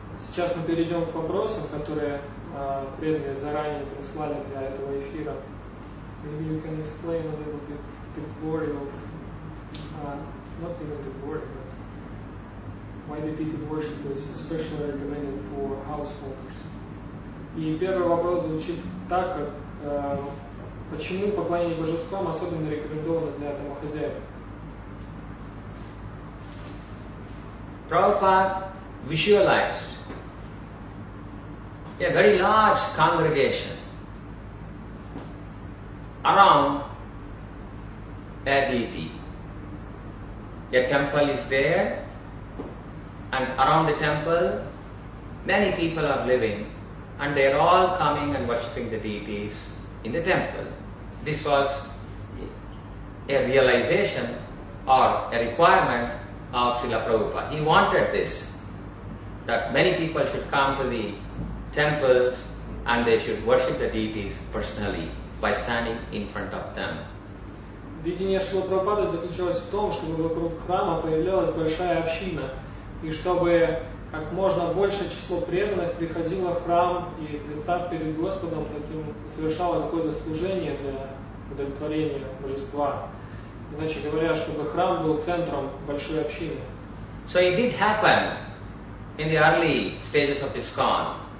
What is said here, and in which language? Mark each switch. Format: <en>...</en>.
<ru>Сейчас мы перейдем к вопросам, которые преданные заранее прислали для этого эфира.</ru> <en>Maybe you can explain a little bit the glory of, not even the glory, but why the deity worship is especially recommended for householders.</en> <ru>И первый вопрос звучит так, как почему поклонение божествам особенно рекомендовано для домохозяек?</ru> <en>Prabhupada visualized a very large congregation around a deity. A temple is there, and around the temple many people are living, and they are all coming and worshipping the deities in the temple. This was a realization or a requirement of Srila Prabhupada. He wanted this, that many people should come to the temples and they should worship the deities personally by standing in front of them.</en> <ru>Видение Шрила Прабхупады заключалось в том, чтобы вокруг храма появлялась большая община, и чтобы как можно большее число преданных приходило в храм и, представ перед Господом, таким совершало какое-то служение для удовлетворения божества. Иначе говоря, чтобы храм был центром большой общины.</ru> <en>So it did happen in the early stages of ISKCON.</en>